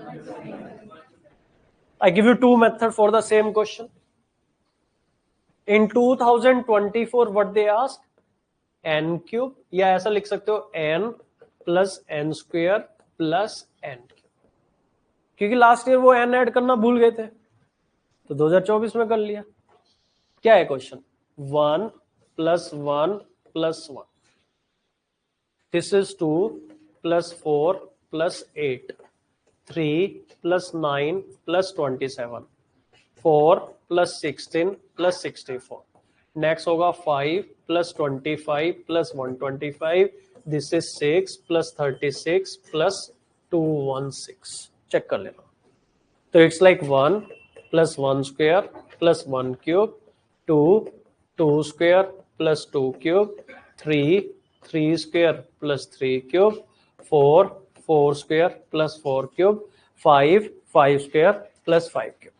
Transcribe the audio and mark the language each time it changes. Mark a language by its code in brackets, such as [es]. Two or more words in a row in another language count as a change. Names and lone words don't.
[en] I give you two methods for the same question. In 2024 what they asked? n cube, [hi] या ऐसा लिख सकते हो [en] n plus n square plus n cube, [hi] क्योंकि [en] last year [hi] वो n ऐड करना भूल गए थे तो 2024 में कर लिया. क्या है क्वेश्चन? 1 plus 1 plus 1. [en] This is 2 plus 4 plus 8. 3 plus 9 plus 27. 4 plus 16 plus 64. Next होगा 5 plus 25 plus 125. This is 6 plus 36 plus 216. [hi] चेक कर लेना. [en] तो it's like 1 plus 1 square plus 1 cube, 2 2 square plus 2 cube, 3 3 square plus 3 cube, 4 4 square plus 4 cube, 5 5 square plus 5 cube.